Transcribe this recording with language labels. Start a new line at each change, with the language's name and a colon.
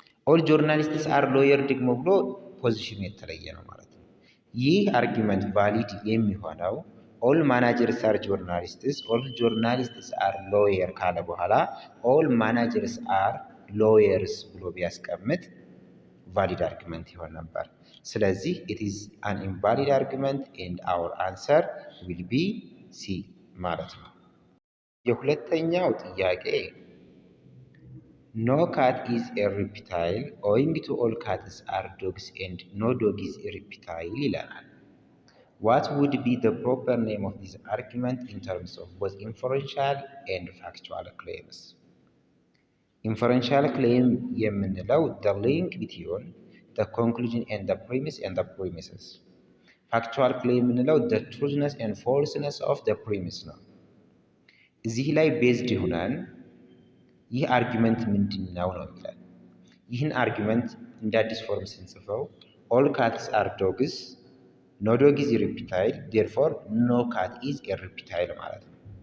Amharic: ኦል ጆርናሊስትስ አር ሎየር ደግሞ ብሎ ፖዚሽኑ የተለየ ነው ማለት ነው። ይህ አርጊመንት ቫሊድ የሚሆነው ኦል ማናጀርስ አር ጆርናሊስትስ፣ ኦል ጆርናሊስትስ አር ሎየር ካለ በኋላ ኦል ማናጀርስ አር ሎየርስ ብሎ ቢያስቀምጥ ቫሊድ አርጊመንት ይሆን ነበር። ስለዚህ
English: it is an invalid argument and our answer will be C
Amharic: ማለት ነው። የሁለተኛው ጥያቄ
English: no cat is a reptile owing to all cats are dogs and no dog is a reptile ይለናል። What would be the proper name of this argument in terms of both inferential and factual claims? Inferential claim
Amharic: የምንለው
English: the link between the conclusion and the premise and the premises. Factual claim
Amharic: የምንለው
English: the truthness and falseness of the premise ነው።
Amharic: እዚህ ላይ ቤዝድ ሆነን ይህ አርጊመንት ምንድነው ነው የሚለን። ይህን አርጊመንት እንደ አዲስ ፎርም ስንጽፈው all cats are dogs, no dog is a reptile, therefore no cat is a reptile ማለት ነው።